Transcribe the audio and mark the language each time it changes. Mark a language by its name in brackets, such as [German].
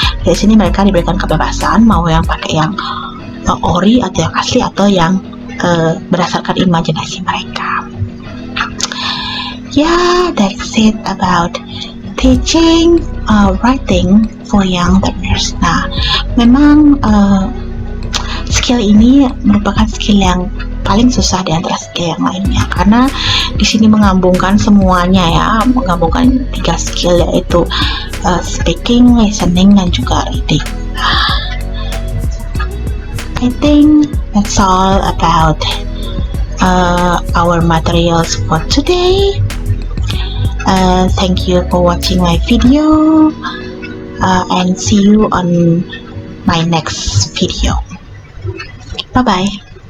[Indonesian] Di sini mereka diberikan kebebasan mau yang pakai yang ori atau yang asli atau yang berdasarkan imajinasi mereka. [English] Yeah, that's it about teaching writing for young learners. [Indonesian] Nah, memang skill ini merupakan skill yang paling susah di antara skill yang lainnya, karena di sini menggabungkan semuanya ya, menggabungkan 3 skill, yaitu speaking, listening, dan juga reading. [English] I think that's all about our materials for today. Thank you for watching my video, and see you on my next video. Bye bye.